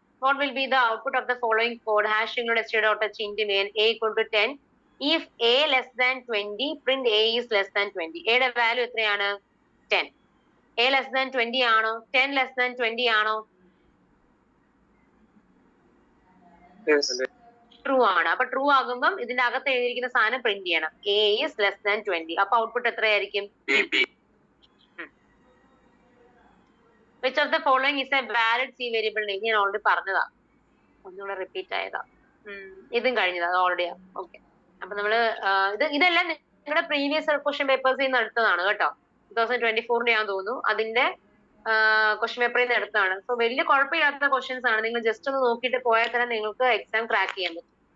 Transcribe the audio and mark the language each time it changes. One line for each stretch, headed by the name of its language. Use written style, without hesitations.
English: What will be the output of the following code? Hash include std.h int main a equal to 10. If a less than 20, print a is less than 20.
Malayalam: a യുടെ value എത്രയാണ്?
English: 10.
Malayalam: a less than 20 ആണോ? 10 less than 20 ആണോ? True ആണ്. അപ്പൊ true ആകുമ്പം ഇതിന്റെ അകത്ത് എഴുതിയിരിക്കുന്ന സാധനം പ്രിന്റ് ചെയ്യണം.
English: a is less than 20.
Malayalam: അപ്പൊ ഔട്ട്പുട്ട് എത്രയായിരിക്കും?
English: Which of the following is a valid C variable name?
Malayalam: ഞാൻ ഓൾറെഡി പറഞ്ഞതാ, ഒന്നുകൂടെ റിപ്പീറ്റ് ആയതാ. ഇതും കഴിഞ്ഞതാ, അത് ഓൾറെഡിയാ. ഓക്കെ. അപ്പൊ നമ്മള് ഇതെല്ലാം നിങ്ങളുടെ പ്രീവിയസ് ക്വസ്റ്റ്യൻ പേപ്പേഴ്സിൽ നിന്ന് എടുത്തതാണ് കേട്ടോ. 2024 ഞാൻ തോന്നുന്നു അതിന്റെ ക്വസ്റ്റ്യൻ പേപ്പറിൽ നിന്ന് എടുത്തതാണ്. സോ വലിയ കുഴപ്പമില്ലാത്ത ക്വസ്റ്റ്യൻസ് ആണ്. നിങ്ങൾ ജസ്റ്റ് ഒന്ന് നോക്കിയിട്ട് പോയാൽ തന്നെ നിങ്ങൾക്ക് എക്സാം ക്രാക്ക് ചെയ്യാൻ പറ്റും.